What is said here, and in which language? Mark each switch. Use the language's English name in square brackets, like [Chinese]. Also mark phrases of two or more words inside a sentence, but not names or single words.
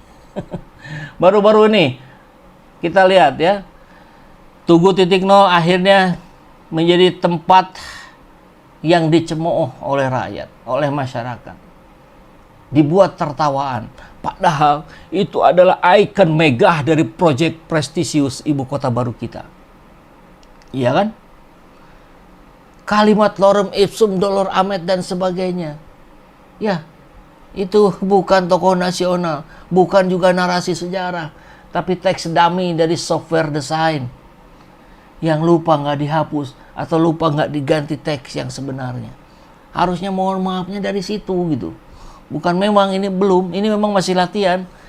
[Indonesian] Baru-baru ini kita lihat ya, Tugu.0 akhirnya menjadi tempat yang dicemooh oleh rakyat, oleh masyarakat. Dibuat tertawaan. Padahal itu adalah ikon megah dari proyek prestisius ibu kota baru kita. Iya kan? Kalimat [Latin] lorem ipsum dolor amet [Indonesian] dan sebagainya. Ya, itu bukan tokoh nasional, bukan juga narasi sejarah, tapi teks dummy dari software desain yang lupa nggak dihapus atau lupa nggak diganti teks yang sebenarnya. Harusnya mohon maafnya dari situ gitu. Bukan memang ini belum, ini memang masih latihan.